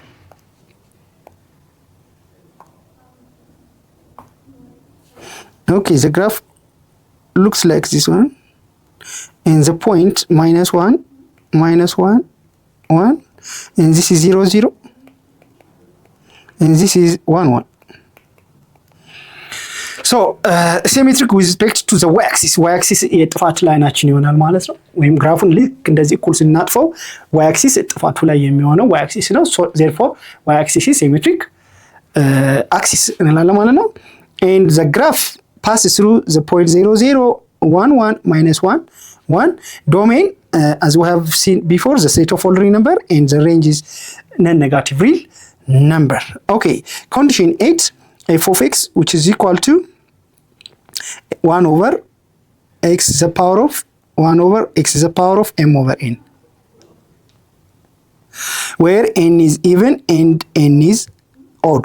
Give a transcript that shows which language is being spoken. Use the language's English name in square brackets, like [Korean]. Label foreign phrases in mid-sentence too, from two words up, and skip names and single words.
[English] Okay, the graph looks like this one, and the point -1 -1 1, and this is 0 0, and this is 1 1. So symmetric with respect to the y-axis [Amharic] የጥፋት ላይናችን ይሆናል ማለት ነው። ወይም ግራፉን ልክ እንደዚህ እኩል ስናጥፈው y-axis ጥፋቱ ላይ የሚሆነው y-axis ነው። [English] so therefore y-axis is symmetric axis [Amharic] እንላለን ማለት ነው። [English] and the graph passes through the point 0 0 1 1 -1 1. Domain as we have seen before, the set of all real number, and the range is non-negative real number. Okay, condition 8, f of x, which is equal to 1 over x is the power of 1 over x is the power of m over n, where n is even and n is odd.